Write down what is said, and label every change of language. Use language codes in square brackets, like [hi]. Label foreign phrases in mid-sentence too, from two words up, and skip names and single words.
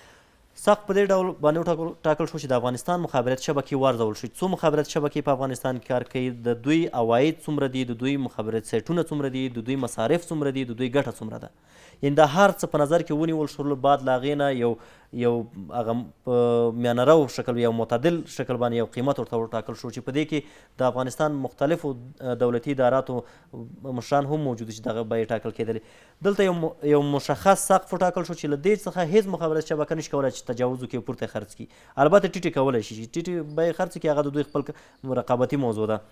[ps] سقف په دې ډول باندې وټاکل شو چې د افغانستان مخابراتي شبکې وارزول شي. څو مخابراتي شبکې په افغانستان کې کار کوي، د دوی عواید څومره دي، د دوی مخابراتي سایټونه څومره دي، د دوی مصارف څومره دي، د دوی ګټه څومره ده. یعنې دا هر څه په نظر کې ونیول شول. بعد له هغې نه یو یو هغه میانه رو شکل یو معتدل شکل باندې یو قیمت ورته وټاکل شو چې په دې کې د افغانستان مختلفو دولتي اداراتو مشران هم موجود چې دغه بیې ټاکل کېدلې. دلته یو مشخص سقف وټاکل شو چې له دې څخه هیڅ مخابراتي شبکه نشي کولی چې تجاوز وکړي او پورته خرڅ کړي. البته ټیټې کولی شي چې ټیټې بیې خرڅ کړي، هغه د دوی خپل رقابتي موضوع ده.